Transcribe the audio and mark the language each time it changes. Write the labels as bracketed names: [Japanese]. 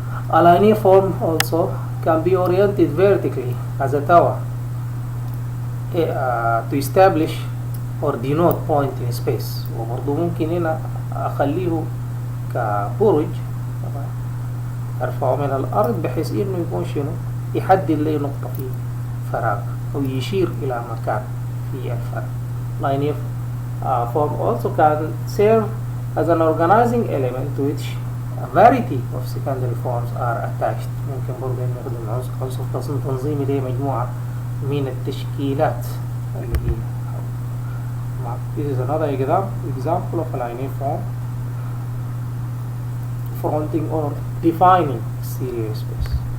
[English] A linear form also can be oriented vertically as a tower to establish or denote point in space. [Arabic] وبرضه ممكن هنا أخليه كبرج أرفعه من الأرض بحيث إنه يكون شنو يحدد لي نقطة في فراغ أو يشير إلى مكان في الفراغ. [English] Linear form also can serve as an organizing element to which a variety of secondary forms are attached. [Arabic] ممكن برضه نخدم عنصر تنظيمي ليه مجموعة من التشكيلات اللي هي. [English] This is another example of a linear form fronting or defining exterior space.